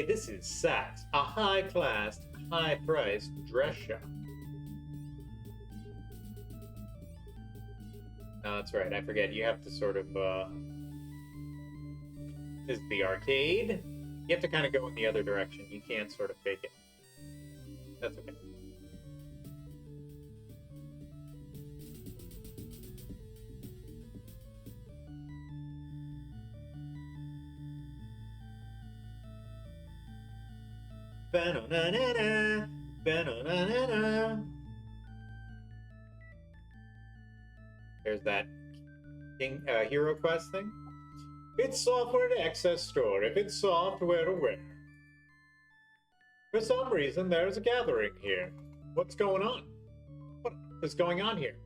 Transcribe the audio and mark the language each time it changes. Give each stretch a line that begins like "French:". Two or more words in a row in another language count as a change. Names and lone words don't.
English: This is Saks, a high-class, high-priced dress shop. Oh, that's right. I forget. You have to sort of, This is the arcade. You have to kind of go in the other direction. You can't sort of fake it. That's okay. Ba-na-na-na-na, ba-na-na-na-na. There's that Hero Quest thing. It's software to access store. If it's software, where? For some reason, there's a gathering here. What's going on? What is going on here?